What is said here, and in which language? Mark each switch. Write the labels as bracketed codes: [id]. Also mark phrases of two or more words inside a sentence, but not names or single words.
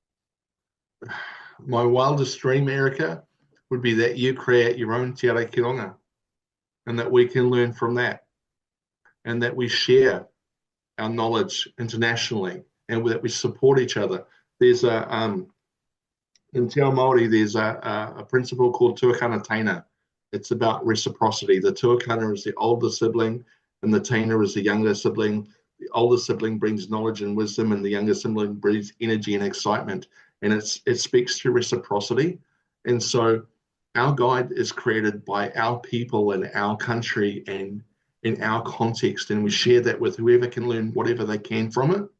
[en] My wildest dream, Erika, would be that you create your own Te Ara Ki Runga, and that we can learn from that, and that we share our knowledge internationally, and that we support each other. There's in [mi] Te Ao Māori, [en] there's a principle called [mi] tuakana taina. [en] It's about reciprocity. The tuakana is the older sibling, and the taina is the younger sibling. The older sibling brings knowledge and wisdom, and the younger sibling brings energy and excitement. And it speaks to reciprocity. And so our guide is created by our people and our country and in our context, and we share that with whoever can learn whatever they can from it.